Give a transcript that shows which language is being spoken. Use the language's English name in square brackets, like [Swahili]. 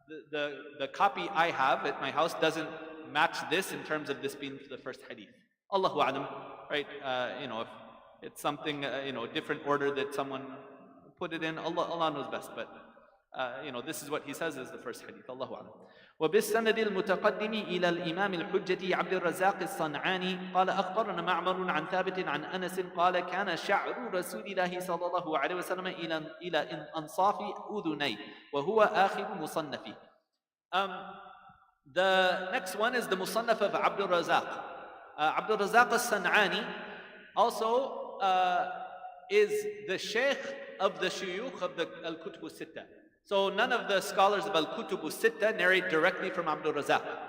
[English] The copy I have at my house doesn't match this in terms of this being the first hadith. Allahu a'lam, right? If it's something, different order that someone put it in, Allah knows best. But, this is what he says is the first hadith. Allahu a'lam. [Arabic] وبالسند المتقدم إلى الإمام الحجة عبد الرزاق الصنعاني قال أخبرنا معمر عن ثابت عن أنس قال كان شعر رسول الله صلى الله عليه وسلم إلى أنصاف أذنيه وهو آخر مصنفه. [English] The next one is the Musannaf of Abdul Razaq. Abdul Razaq al-San'ani also is the Shaykh of the Shuyukh of the Al-Kutub al-Sitta. So none of the scholars of Al-Kutub al-Sitta narrate directly from Abdul Razaq.